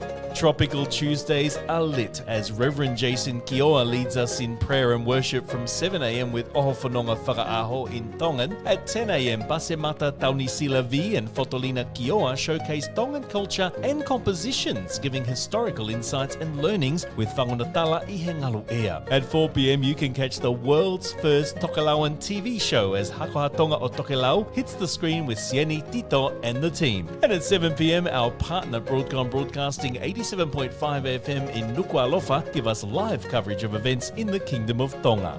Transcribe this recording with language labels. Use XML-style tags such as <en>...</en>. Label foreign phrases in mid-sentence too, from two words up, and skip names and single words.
<en>Tropical Tuesdays are lit as Reverend Jason Kioa leads us in prayer and worship from 7 a.m. with Oho Whanonga Whakaaho in Tongan. At 10 a.m. Pasemata Taunisila V and Fotolina Kioa showcase Tongan culture and compositions, giving historical insights and learnings with Whangunatala I he ngalu ea. At 4 p.m. you can catch the world's first Tokelauan TV show as Hakoha Tonga o Tokelau hits the screen with Sieni, Tito and the team. And at 7 p.m. our partner Broadcom Broadcasting 87.5 FM in Nuku'alofa give us live coverage of events in the Kingdom of Tonga.</en>